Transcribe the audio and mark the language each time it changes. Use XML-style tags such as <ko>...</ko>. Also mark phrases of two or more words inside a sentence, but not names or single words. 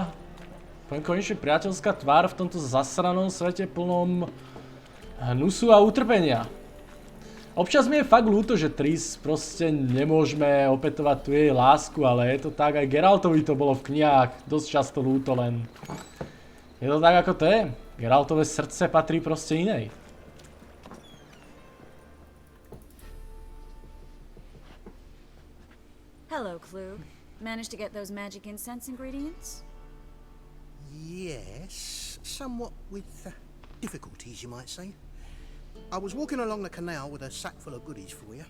<sk>Konečne priateľská tvár v tomto zasranom svete plnom hnusu a utrpenia. Občas mi je fakt ľúto, že Triss proste nemôžeme opätovať tu jej lásku, ale je to tak, aj Geraltovi to bolo v knihách dosť často ľúto, len je to tak, ako to je. Geraltové srdce patrí proste inej.</sk> <en>Hello, Klug. Managed to get those magic incense ingredients? Yes, somewhat with difficulties, you might say. I was walking along the canal with a sack full of goodies for you.</en>